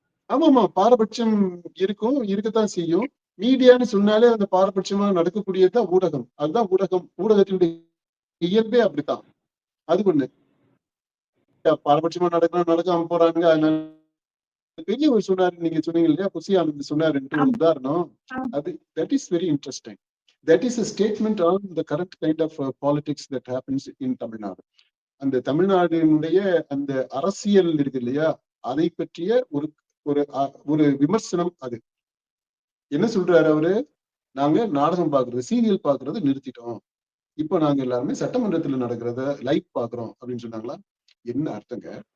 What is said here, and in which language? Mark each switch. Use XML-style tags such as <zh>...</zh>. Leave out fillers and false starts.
<ta>ஆமாமா, பாரபட்சம் இருக்கும், இருக்கத்தான் செய்யும். மீடியான்னு சொன்னாலே அந்த பாரபட்சமா நடக்கக்கூடியதுதான் ஊடகம். அதுதான் ஊடகம், ஊடகத்தினுடைய இயல்பே அப்படித்தான். அது ஒண்ணு. பாரபட்சமா நடக்காம போறாங்க. அதனால பெரியவர் சொன்னாரு, நீங்க சொன்னீங்க இல்லையா, புசி ஆனந்த் சொன்னாருன்ட்டு ஒரு உதாரணம்.</ta> <en>அது that is very interesting. That is a statement on the current kind of politics that happens in Tamil Nadu.</en> <ta>அந்த தமிழ்நாட்டினுடைய அந்த அரசியல் இருக்கு இல்லையா, அதை பற்றிய ஒரு ஒரு ஒரு விமர்சனம். அது என்ன சொல்றாரு அவரு, நாங்க நாடகம் பாக்குறது, சீரியல் பாக்குறது நிறுத்திட்டோம், இப்ப நாங்க எல்லாருமே சட்டமன்றத்துல நடக்கிறத லைவ் பாக்குறோம் அப்படின்னு சொன்னாங்களா. என்ன அர்த்தங்க?</ta>